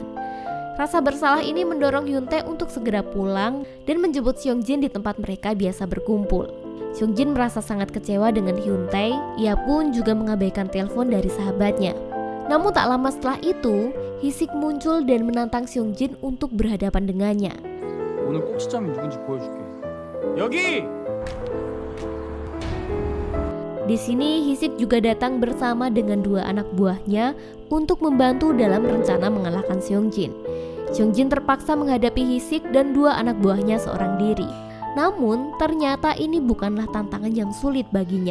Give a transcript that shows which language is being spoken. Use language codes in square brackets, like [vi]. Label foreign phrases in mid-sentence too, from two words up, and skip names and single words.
[id] Rasa bersalah ini mendorong Hyuntae untuk segera pulang dan menjemput Seongjin di tempat mereka biasa berkumpul. Seongjin merasa sangat kecewa dengan Hyuntae, ia pun juga mengabaikan telepon dari sahabatnya. Namun tak lama setelah itu, Hisik muncul dan menantang Seongjin untuk berhadapan dengannya. [ko] 오늘 꼭지점이 누군지 보여줄게. 여기! [id] Di sini Hisik juga datang bersama dengan dua anak buahnya untuk membantu dalam rencana mengalahkan Seongjin. Seongjin terpaksa menghadapi Hisik dan dua anak buahnya seorang diri. Namun ternyata ini bukanlah tantangan yang sulit baginya.